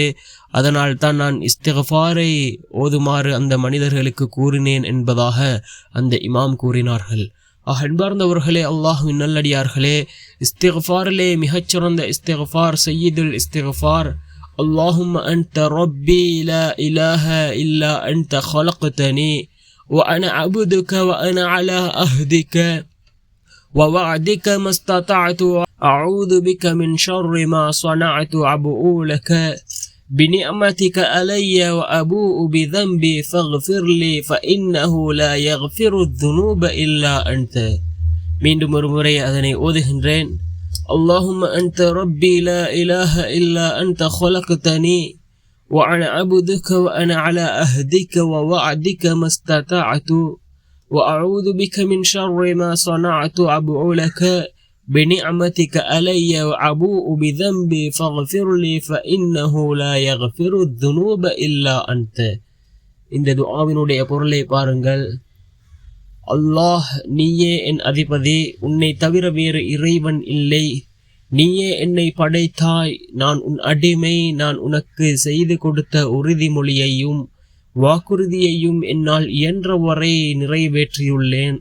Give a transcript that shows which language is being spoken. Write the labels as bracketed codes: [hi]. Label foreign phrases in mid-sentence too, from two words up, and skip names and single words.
[ta] அதனால் தான் நான் இஸ்திக்ஃபாரை ஓதுமாறு அந்த மனிதர்களுக்கு கூறினேன் என்பதாக அந்த இமாம் கூறினார்கள். அன்பார்ந்தவர்களே, அல்லாஹ்வின் நல்லடியார்களே, இஸ்திக்ஃபாரிலே மிகச்சிறந்த இஸ்திக்ஃபார் சய்யிதுல் இஸ்திக்ஃபார், [ar] اللهم أنت ربي لا إله إلا أنت خلقتني وأنا عبدك وأنا على عهدك ووعدك ما استطعت أعوذ بك من شر ما صنعت أبوء لك بنعمتك علي وأبوء بذنبي فاغفر لي فإنه لا يغفر الذنوب إلا أنت. [ta] மீண்டும் ஒரு முறை அதனை ஓதுகின்றேன். [ar] اللهم أنت ربي لا إله إلا أنت خلقتني وأنا عبدك وأنا على عهدك ووعدك ما استطعت وأعوذ بك من شر ما صنعت أبوء لك بنعمتك علي وأبوء بذنبي فاغفر لي فإنه لا يغفر الذنوب إلا أنت. [ta] இந்த துஆவினுடைய பொருளை பாருங்கள். அல்லாஹ், நீயே என் அதிபதி, உன்னை தவிர வேறு இறைவன் இல்லை. நீயே என்னை படைத்தாய், நான் உன் அடிமை. நான் உனக்கு செய்து கொடுத்த உறுதிமொழியையும் வாக்குறுதியையும் என்னால் இயன்றவரை நிறைவேற்றியுள்ளேன்.